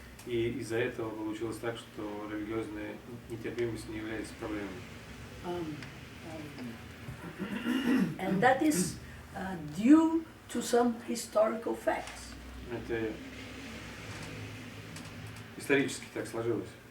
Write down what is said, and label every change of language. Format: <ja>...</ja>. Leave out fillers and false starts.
<ru>И из-за этого получилось так, что религиозная нетерпимость не является проблемой.</ru> <en>And that is due to some historical facts.</en> <ru>Это исторически так сложилось.</ru>